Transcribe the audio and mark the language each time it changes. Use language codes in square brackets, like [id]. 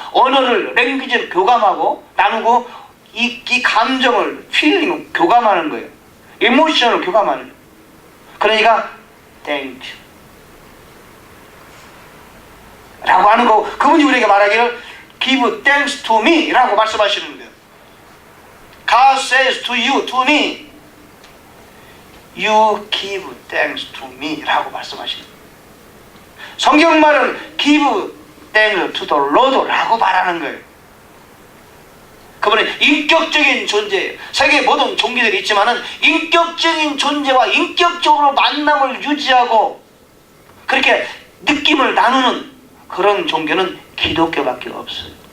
[ko] 언어를, 랭귀지를 교감하고 나누고 이 감정을, 필링을 교감하는 거예요. 이모션을 교감하는 거예요. 그러니까 [en] thank you [ko] 라고 하는 거고, 그분이 우리에게 말하기를 [en] give thanks to me [ko] 라고 말씀하시는 거예요. [en] God says to you, to me, you give thanks to me [ko] 라고 말씀하시는 거예요. 성경 말은 [en] give thanks to the Lord [ko] 라고 말하는 거예요. 그분은 인격적인 존재예요. 세계에 모든 종교들이 있지만은 인격적인 존재와 인격적으로 만남을 유지하고 그렇게 느낌을 나누는 그런 종교는 기독교밖에 없어요.